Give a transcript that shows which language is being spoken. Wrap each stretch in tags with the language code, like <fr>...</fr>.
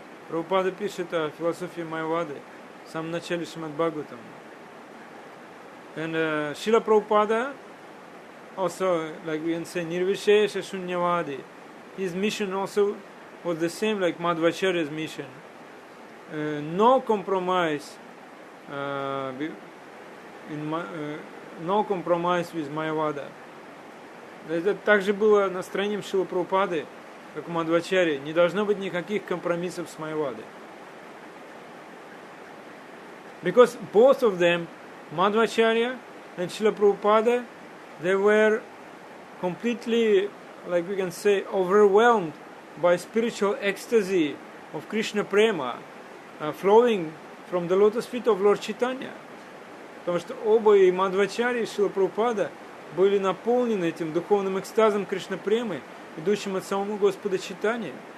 <ru>Prabhupada пишет о философии Майавады в самом начале Srimad Bhagavatam.</ru> <en>And Srila Prabhupada also, like we can say, Nirvishesha Shunyavadi. his mission also was the same like Madhvacharya's mission. No compromise no compromise with Майявада.</en> <ru>Это также было настроением Шрилы Прабхупады, как у Мадхвачарьи. Не должно быть никаких компромиссов с Майявадой.</ru> <en>Because both of them, Madhvacharya and Srila Prabhupada, they were completely, like we can say, overwhelmed by spiritual ecstasy of Krishna Prema, flowing from the lotus feet of Lord Chaitanya.</en> <ru>Потому что оба, и Мадхвачарья, и Шрила Прабхупада, были наполнены этим духовным экстазом Кришна Премы, идущим от самого Господа Чайтаньи.</ru>